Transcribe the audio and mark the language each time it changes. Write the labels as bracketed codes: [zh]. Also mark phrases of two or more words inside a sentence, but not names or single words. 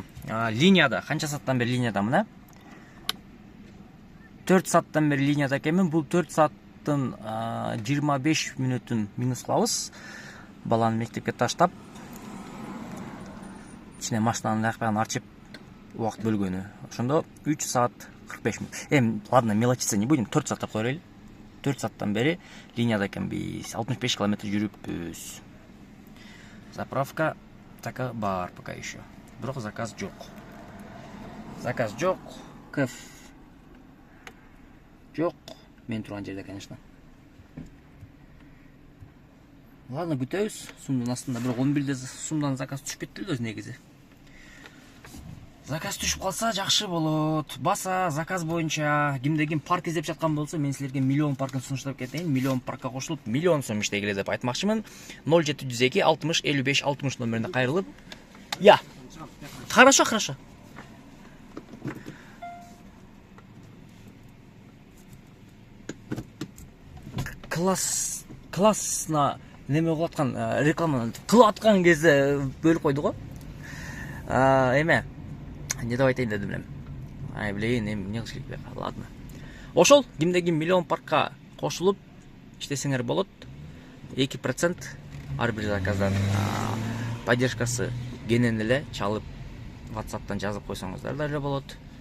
[ky] Линияда, канча сааттан бери линиядамын, 4 сааттан бери линияда экенмин. Бул 4 сааттын 25 мүнөтүн минус кылабыз. Баланы мектепке таштап, ичине машинанын аякпагын арчып убакыт бөлгөнү. Ошондо 3 саат 45 минут. [ru] Ладно, мелочиться не будем. [ky] 4 саатта коелели. 4 сааттан бери линияда экенбиз. 65 километр жүрүппүз. Заправка така бар [ru] пока еще. [ky] Бирок заказ жок. Заказ жок. Кыф. Жок. Мен турган жерде, конечно. Ладно, күтөбүз. Сумдун астында бирок 11-де сумдан заказ түшүп кетти эле өзү негизи. Заказ түшүп калса жакшы болот. Баса заказ боюнча кимде-ким парк издеп жаткан болсо, мен силерге миллион паркын сунуштап кетейин. Миллион паркка кошулуп, миллион сом иштегиле деп айтмакчымын. 0702 60 55 60 номерине кайрылып. [ru] Я. Хорошо, хорошо. [ky] Классно неме кылып аткан, реклама кылып аткан кезде бөлүп койду го. Эме не деп айтайын дедим элем. Ай, блин, не кылыш керек. Ладно. Ошол кимде-ким миллион паркка кошулуп иштесеңер болот. 2% ар бир заказдан поддержкасы кенен эле чалып WhatsApp'тан жазып койсоңуздар да эле болот.